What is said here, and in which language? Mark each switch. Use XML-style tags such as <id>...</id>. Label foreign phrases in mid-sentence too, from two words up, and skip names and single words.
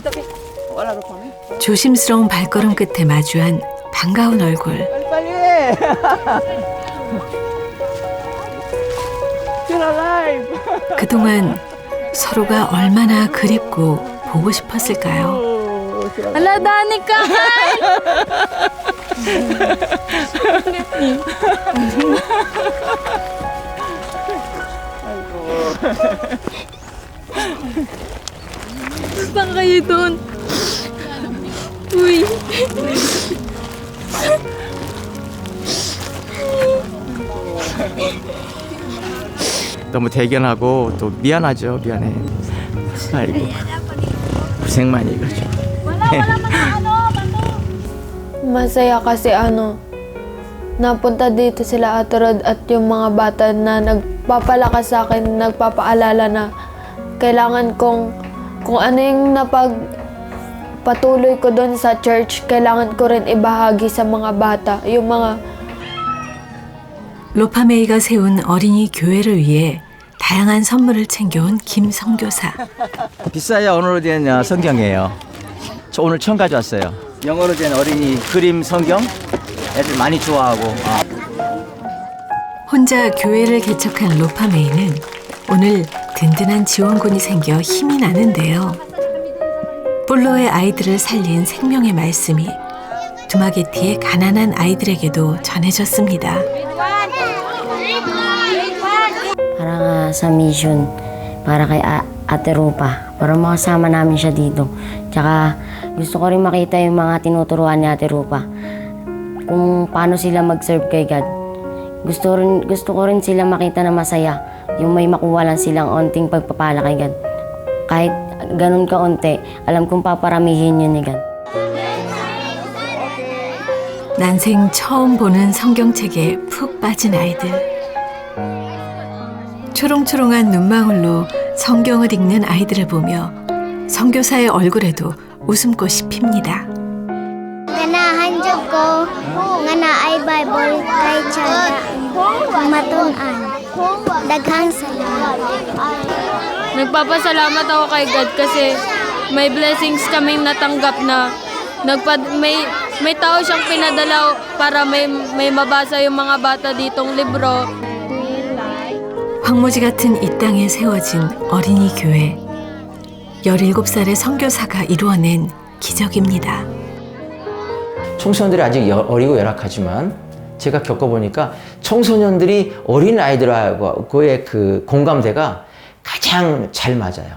<ko>조심스러운 발걸음 끝에 마주한 반가운 얼굴. 빨리. 그동안 서로가 얼마나 그립고 보고 싶었을까요?</ko> <tl>Ala, Danica! Saan kayo doon? Uy!</tl> <ko>너무 대견하고 또 미안하죠. 미안해. 아이고 고생 많이 해가지고.</ko> <tl>Masaya kasi napunta dito sila Ate Rod at yung mga bata na nagpapalakas sa akin, nagpapaalala na kailangan kung ano yung napagpatuloy ko doon sa church, kailangan ko rin ibahagi sa mga bata. Yung mga</tl> <ko>로파메이가 세운 어린이 교회를 위해 다양한 선물을 챙겨온 김 선교사. 비싸야 언어로 된 성경이에요. 저 오늘 처음 가져왔어요. 영어로 된 어린이 그림 성경. 애들 많이 좋아하고. 혼자 교회를 개척한 로파메이는 오늘 든든한 지원군이 생겨 힘이 나는데요. 볼로의 아이들을 살린 생명의 말씀이 두마게티의 가난한 아이들에게도 전해졌습니다.</ko> <tl>Para sa mission, para kay Ate Rupa, para makasama namin siya dito. Tsaka gusto ko rin makita yung mga tinuturuan ni Ate Rupa, kung paano sila mag-serve kay God. Gusto ko rin sila makita na masaya, yung may makuha lang silang onting pagpapala kay God. Kahit ganun kaunti, alam kong paparamihin yun ni God.</tl> <ko>난생 처음 보는 성경책에 푹 빠진 아이들. 초롱초롱한 눈망울로 성경을 읽는 아이들을 보며 선교사의 얼굴에도 웃음꽃이 핍니다.</ko> <ceb>Ganahan jud ko nga naay Bible kay Tiyaga matun-an. Daghang salamat.</ceb> <tl>Nagpapasalamat ako kay God kasi may blessings kaming natanggap na may tao siyang pinadala para may mabasa yung mga bata ditong libro.</tl> <ko>황무지 같은 이 땅에 세워진 어린이 교회. 17살의 선교사가 이루어낸 기적입니다. 청소년들이 아직 어리고 열악하지만 제가 겪어보니까 청소년들이 어린 아이들하고의 그 공감대가 가장 잘 맞아요.</ko>